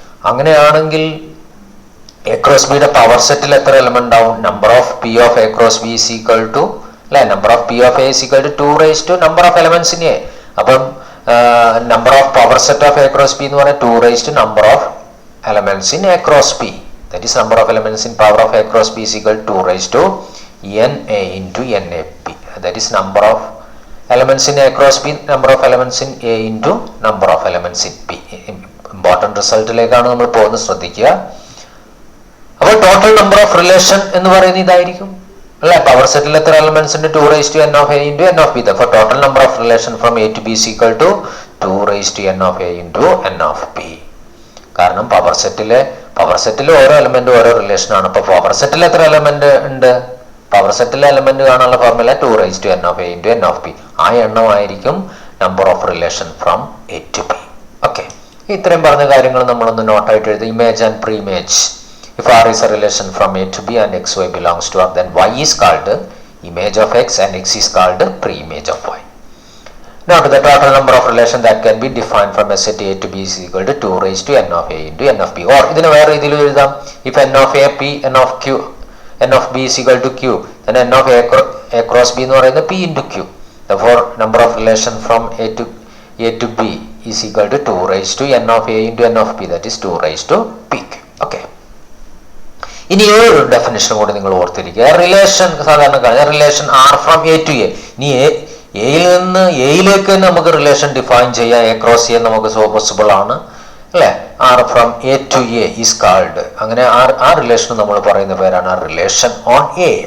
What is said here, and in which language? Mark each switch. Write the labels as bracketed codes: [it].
[ml] അങ്ങനെയാണെങ്കിൽ A cross ബിയുടെ power സെറ്റിൽ എത്ര എലമെന്റ് ഉണ്ടാവും, [en] Number of P of A cross B is equal to അല്ലെ, number of P of A is equal to 2 raise to number of elements in A. അപ്പം number of power set of A cross B [ml] എന്ന് പറഞ്ഞാൽ [en] 2 raise to number of elements in A cross B. That is number of elements in power of A cross B is equal 2 raise to NA into NAP. That is number of elements in A cross B, number of elements in A into number of elements in P. [ml] Important റിസൾട്ടിലേക്കാണ് നമ്മൾ പോകുന്നത്, ശ്രദ്ധിക്കുക. അപ്പോൾ total number of relation എന്ന് പറയുന്നത് ഇതായിരിക്കും അല്ലെ. Power സെറ്റിൽ എത്ര elements ഉണ്ട്, [en] 2 raise to n of A into n of B. Therefore total number of relation from A to B is equal to 2 raise to n of A into n of B. [ml] കാരണം power സെറ്റിലെ ഓരോ എലമെന്റും ഓരോ relation ആണ്. അപ്പൊ power സെറ്റിൽ എത്ര element ഉണ്ട്, power സെറ്റിലെ element കാണാനുള്ള formula 2 raise to n of A into n of B. ആ എണ്ണമായിരിക്കും number of relation from A to B. Okay, ഇത്രയും പറഞ്ഞ കാര്യങ്ങൾ നമ്മളൊന്ന് നോട്ടായിട്ട് എഴുതി. [en] Image and pre image. If R is a relation from A to B and XY belongs to R, then Y is called image of X and X is called pre-image of Y. Now to the total number of relation that can be defined from a set A to B is equal to 2 raised to n of A into n of B. [ml] Or ഇതിനെ വേറെ രീതിയിൽ എഴുതാം. [en] If n of A P, n of Q, n of B is equal to Q, then n of A cross B [ml] എന്ന് പറയുന്നത് [en] P into Q. Therefore number of relation from A to B is equal to 2 raised to n of A into n of B, that is 2 raised to PQ. Okay. [ml] ഇനി ഒരു definition കൂടി നിങ്ങൾ ഓർത്തിരിക്കുക. Relation സാധാരണ relation are from A to A. ഇനി എയിൽ നിന്ന് എയിലേക്ക് തന്നെ നമുക്ക് റിലേഷൻ ഡിഫൈൻ ചെയ്യാം. എ ക്രോസ് എ നമുക്ക് പോസിബിൾ ആണ് അല്ലെ. Are from A to A is called. അങ്ങനെ ആ റിലേഷൻ നമ്മൾ പറയുന്ന പേരാണ് റിലേഷൻ ഓൺ എ.